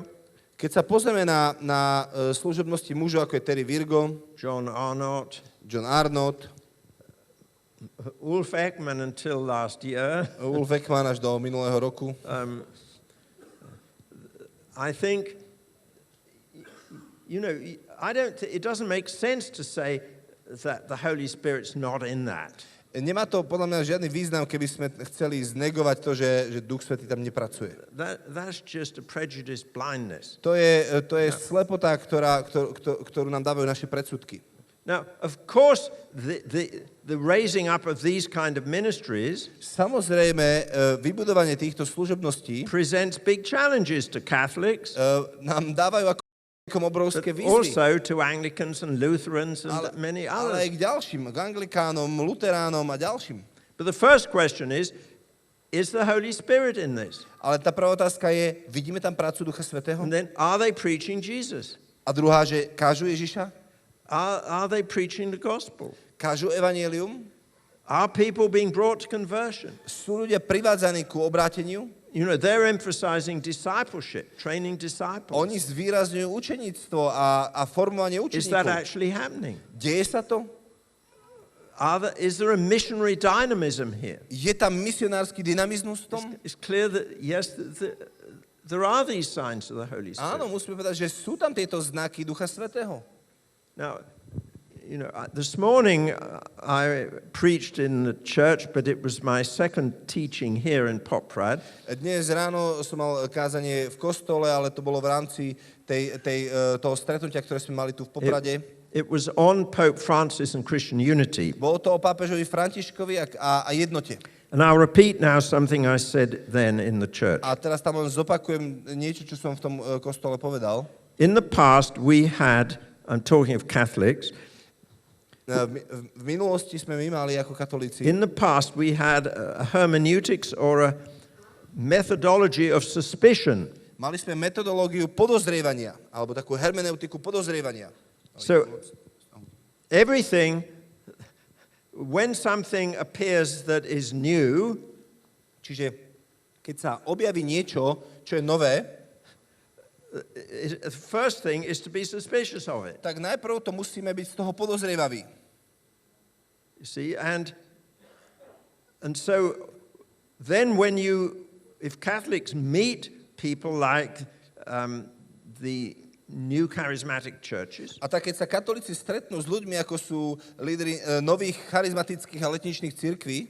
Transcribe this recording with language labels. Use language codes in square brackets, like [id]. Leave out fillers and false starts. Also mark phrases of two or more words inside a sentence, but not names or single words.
[sk] Keď sa pozrieme na služobnosti mužov, ako je Terry Virgo, John Arnott, John Arnott, [en] Ulf Ekman until last year, [sk] Ulf Ekman až do minulého roku, [en] I think, it doesn't make sense to say that the Holy Spirit's not in that. [sk] Nemá to podľa mňa žiadny význam, keby sme chceli znegovať to, že Duch Svätý tam nepracuje. [en] That's just a prejudice blindness. [sk] To je slepota, ktorú nám dávajú naše predsudky. [en] Now, of course, the raising up of these kind of ministries [sk] Samozrejme, vybudovanie týchto služobností [en] presents big challenges to Catholics, [sk] nám dávajú ako obrovské [en] but [sk] výzvy. [en] also to Anglicans and Lutherans and many [sk] Ale [en] others. [sk] aj k ďalším, k Anglikánom, Luteránom a ďalším. [en] But the first question is the Holy Spirit in this? [sk] Ale tá prvá otázka je, vidíme tam prácu Ducha Svätého? [en] And then, are they preaching Jesus? [sk] A druhá, že kážu Ježiša? [en] Are they preaching the gospel? [sk] Kážu evanjelium? [en] Are people being brought to conversion? [sk] Sú ľudia privádzaní ku obráteniu? [en] They're emphasizing discipleship, training disciples. [sk] Oni zvýrazňujú učeníctvo a formovanie [en] Is that [sk] učeníkov. [en] actually happening? [sk] Deje sa to? [en] Is there a missionary dynamism here? [sk] Je tam misionársky dynamizmus v tom? [en] It's clear that, yes, there are these signs of the Holy [sk] Áno, [en] Spirit. [sk] musíme povedať, že sú tam tieto znaky Ducha Svätého. [en] Now, this morning I preached in the church, but it was my second teaching here in Poprad. [sk] Dnes ráno som mal kázanie v kostole, ale to bolo v rámci toho stretnutia, ktoré sme mali tu v Poprade. [en] It was on Pope Francis and Christian unity. [sk] Bolo to o pápežovi Františkovi a jednote. [en] And I'll repeat now something I said then in the church. [sk] A teraz tam len zopakujem niečo, čo som v tom kostole povedal. [en] In the past, we had I'm talking of Catholics. [sk] V minulosti sme my mali ako katolíci. [en] In the past, we had a hermeneutics or a methodology of suspicion. [sk] Mali sme metodológiu podozrievania, alebo takú hermeneutiku podozrievania. [en] So everything, when something appears that is new, [sk] čiže keď sa objaví niečo, čo je nové, [en] the first thing is to be suspicious of it. [sk] tak najprv to musíme byť z toho podozrievaví. [en] You see, and so then if Catholics meet people like the new charismatic churches, [sk] a tak keď sa katolíci stretnú s ľuďmi, ako sú lídri nových charizmatických a letničných cirkví,